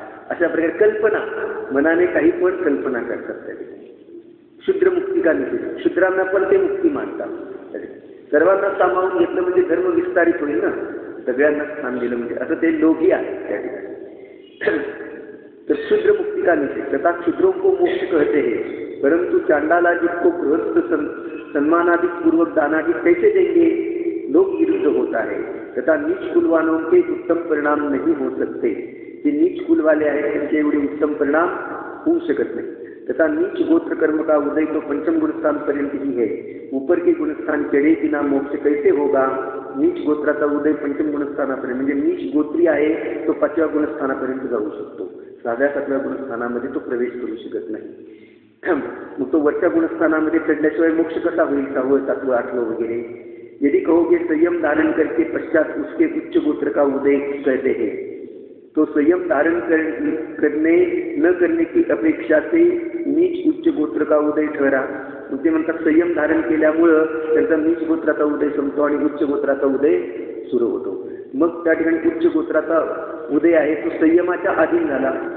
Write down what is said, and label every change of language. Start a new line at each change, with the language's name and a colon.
Marathi: अशा प्रकारे कल्पना मनाने काही पण कल्पना करतात त्या ठिकाणी। शूद्र मुक्तिका निषेध, शूद्रांना पण ते मुक्ती मानतात। सर्वांना सामावून घेतलं म्हणजे धर्म विस्तारित होईल ना, सगळ्यांना स्थान दिलं म्हणजे असं ते लोभी आहे त्या ठिकाणी।
Hindi: तो शूद्र मुक्ति का निषेध तथा क्षुद्रों को मोक्ष कहते हैं, परंतु चांडाला जिसको गृहस्थ सम्मानादि पूर्वक दानादि कैसे देंगे, लोग विरुद्ध होता है। तथा नीच कुल वालों के उत्तम परिणाम नहीं हो सकते,
Marathi: जे नीच कुल वाले हैं त्यांचे एवढे उत्तम परिणाम होऊ शकत नहीं।
Hindi: तथा नीच गोत्र कर्म का उदय तो पंचम गुणस्थान पर्यंत ही है, ऊपर के गुणस्थान चढ़े बिना मोक्ष कैसे होगा।
Marathi: नीच गोत्राचा उदय पंचम गुणस्थानापर्यंत म्हणजे नीच गोत्री आहे तो 5व्या गुणस्थानापर्यंत जाऊ शकतो, 6व्या 7व्या गुणस्थानामध्ये तो प्रवेश करू शकत नाही। मग तो वरच्या गुणस्थानामध्ये चढल्याशिवाय मोक्ष कसा होईल, 6वं 7वं 8वं वगैरे।
Hindi: यदि कहोगे संयम धारण करके पश्चात उसके उच्च गोत्र का उदय कहते हैं, तो संयम धारण करने न करने की अपेक्षा से नीच उच्च गोत्र का उदय ठहरा।
Marathi: ते म्हणतात संयम धारण केल्यामुळं त्यांचा नीच गोत्राचा उदय संपतो आणि उच्च गोत्राचा उदय सुरू होतो। मग त्या ठिकाणी उच्च गोत्राचा उदय आहे तो संयमाच्या अधीन झाला।